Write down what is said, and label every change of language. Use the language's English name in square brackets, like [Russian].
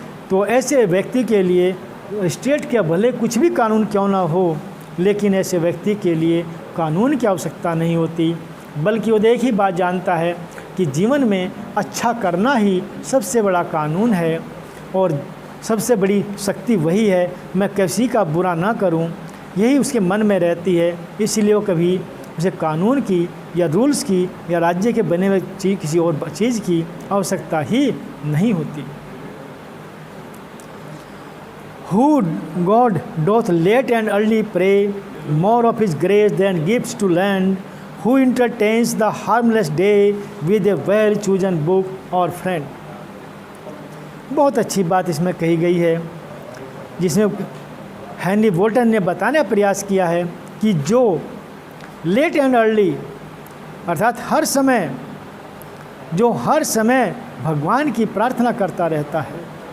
[Hindi] तो ऐसे व्यक्ति के लिए स्टेट के भले कुछ भी कानून क्यों ना हो, लेकिन ऐसे व्यक्ति के लिए कानून की आवश्यकता नहीं होती, बल्कि वो एक ही बात जानता है कि जीवन में अच्छा करना ही सबसे बड़ा कानून है और सबसे बड़ी शक्ति वही है, मैं किसी का बुरा ना करूं, यही उसके मन में रहती है। इसीलिए वो कभी उसे कानून की या रूल्स की या राज्य के बने हुए किसी और चीज़ की आवश्यकता ही नहीं होती। [English] Who God doth late and early pray, more of his grace than gifts to lend, who entertains the harmless day with a well chosen book or friend। [Hindi] बहुत अच्छी बात इसमें कही गई है, जिसमें हेनरी वोल्टन ने बताने का प्रयास किया है कि जो [English] late and early [Hindi] अर्थात हर समय, जो हर समय भगवान की प्रार्थना करता रहता है,